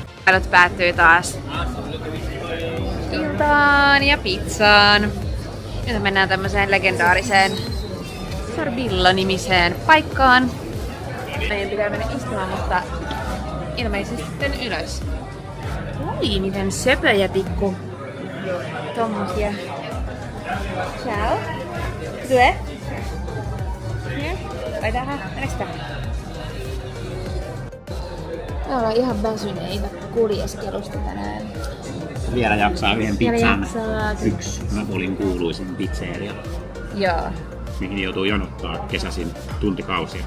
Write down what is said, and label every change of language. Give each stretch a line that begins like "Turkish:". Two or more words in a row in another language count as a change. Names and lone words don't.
Finnish: seikkailut päättyy taas iltaan ja pizzaan. Nyt mennään tämmöiseen legendaariseen Sorbillo-nimiseen paikkaan. Meidän pitää mennä istumaan, mutta ilmeisesti sitten ylös. Oi, miten söpöjä pikku tommosia.
Italian: Ciao. Due? Here?
Finnish: Vai tähän? Mennäks tähän? Me ollaan ihan väsyneitä kuljeskelusta tänään. Vielä jaksaa yhden Vielä pizzan. jaksaa. Yksi Napolin kuuluisin pizzeria, Joo. mihin joutuu jonottaa kesäisin tuntikausia.